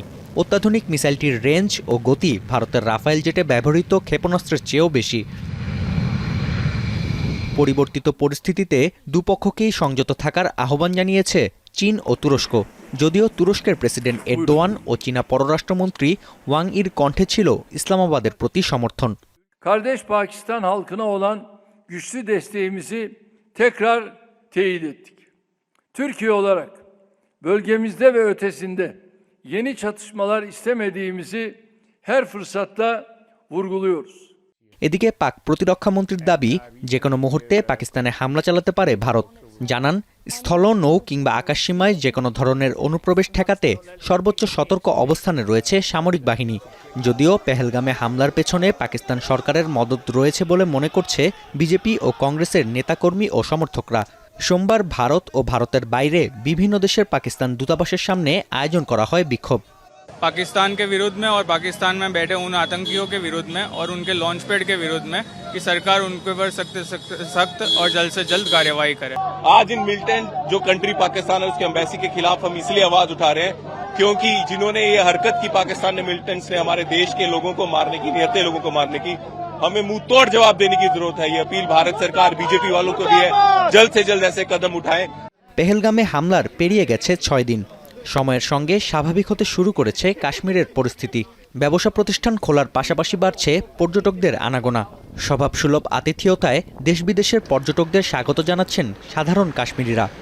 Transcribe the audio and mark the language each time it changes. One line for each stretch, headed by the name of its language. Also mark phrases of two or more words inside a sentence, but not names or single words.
Bangla: অত্যাধুনিক মিসাইলটির রেঞ্জ ও গতি ভারতের রাফায়েল জেটে ব্যবহৃত ক্ষেপণাস্ত্রের চেয়েও বেশি। পরিবর্তিত পরিস্থিতিতে দুপক্ষকেই সংযত থাকার আহ্বান জানিয়েছে চীন ও তুরস্ক। যদিও তুরস্কের প্রেসিডেন্ট এরদোয়ান ও চীনা পররাষ্ট্রমন্ত্রী ওয়াং ইর কণ্ঠে ছিল ইসলামাবাদের প্রতি সমর্থন।
Turkish: Kardeş Pakistan halkına olan güçlü desteğimizi tekrar teyit ettik. Türkiye olarak bölgemizde ve ötesinde yeni çatışmalar istemediğimizi her fırsatta vurguluyoruz.
Bangla: এদিকে পাক প্রতিরক্ষামন্ত্রীর দাবি, যে কোনো মুহূর্তে পাকিস্তানে হামলা চালাতে পারে ভারত। জানান, স্থল, নৌ কিংবা আকাশসীমায় যে কোনো ধরনের অনুপ্রবেশ ঠেকাতে সর্বোচ্চ সতর্ক অবস্থানে রয়েছে সামরিক বাহিনী। যদিও পেহেলগামে হামলার পেছনে পাকিস্তান সরকারের মদত রয়েছে বলে মনে করছে বিজেপি ও কংগ্রেসের নেতাকর্মী ও সমর্থকরা। সোমবার ভারত ও ভারতের বাইরে বিভিন্ন দেশের পাকিস্তান দূতাবাসের সামনে আয়োজন করা হয় বিক্ষোভ।
Hindi: पाकिस्तान के विरुद्ध में और पाकिस्तान में बैठे उन आतंकियों के विरुद्ध में और उनके
English: launch pad
Hindi: के विरुद्ध में कि सरकार उनके ऊपर सख्त और जल्द से जल्द कार्यवाही करे। आज इन मिलिटेंट जो कंट्री पाकिस्तान है उसके एम्बेसी के खिलाफ हम इसलिए आवाज उठा रहे हैं क्योंकि जिन्होंने ये हरकत की पाकिस्तान ने मिलिटेंट्स ने हमारे देश के लोगों को मारने की, निहत्थे लोगों को मारने की, हमें मुंह तोड़ जवाब देने की जरूरत है। ये अपील भारत सरकार बीजेपी वालों को भी है, जल्द से जल्द ऐसे कदम उठाएं।
Bangla: পেহেলগামে হামলার পেরিয়ে গেছে 6 দিন। সময়ের সঙ্গে স্বাভাবিক হতে শুরু করেছে কাশ্মীরের পরিস্থিতি। ব্যবসা প্রতিষ্ঠান খোলার পাশাপাশি বাড়ছে পর্যটকদের আনাগোনা। স্বভাবসুলভ আতিথেয়তায় দেশ বিদেশের পর্যটকদের স্বাগত জানাচ্ছেন সাধারণ কাশ্মীরিরা।